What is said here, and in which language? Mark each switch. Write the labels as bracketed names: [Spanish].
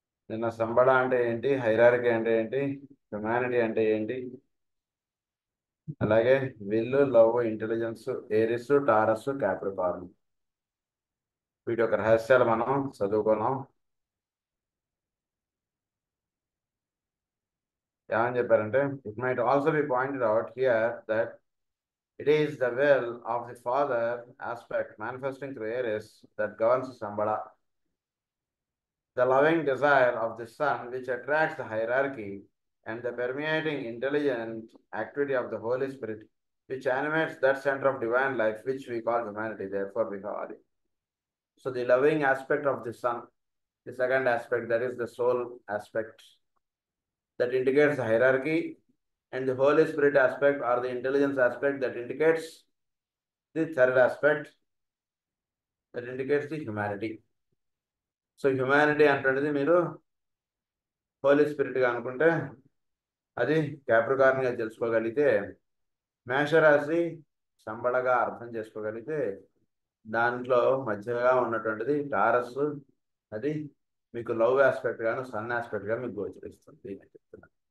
[Telugu] నిన్న సంబడ అంటే ఏంటి, హైరార్కీ అంటే ఏంటి, హ్యుమానిటీ అంటే ఏంటి, అలాగే విల్లు, love, intelligence, Aries, taurus, Capricorn, వీటి యొక్క రహస్యాలు మనం చదువుకున్నాం. ఏమని చెప్పారంటే, [English] It might also be pointed out here that it is the will of the father aspect manifesting through Aries that governs Sambhala. The loving desire of the son which attracts the hierarchy and the permeating intelligent activity of the Holy Spirit which animates that center of divine life which we call humanity. Therefore we have Adi. So the loving aspect of the son, the second aspect, that is the soul aspect, that indicates the hierarchy, and the Holy Spirit aspect or the intelligence aspect that indicates the third aspect, that indicates the humanity. [Telugu] So humanity అంటున్నది మీరు హోలీ స్పిరిట్గా అనుకుంటే అది క్యాప్రికార్న్గా తెలుసుకోగలిగితే, మేషరాశి సంబడగా అర్థం చేసుకోగలిగితే, దాంట్లో మధ్యగా ఉన్నటువంటిది టారస్, అది మీకు లవ్ ఆస్పెక్ట్ గాను సన్ ఆస్పెక్ట్గా మీకు గోచరిస్తుంది అని చెప్తున్నాను.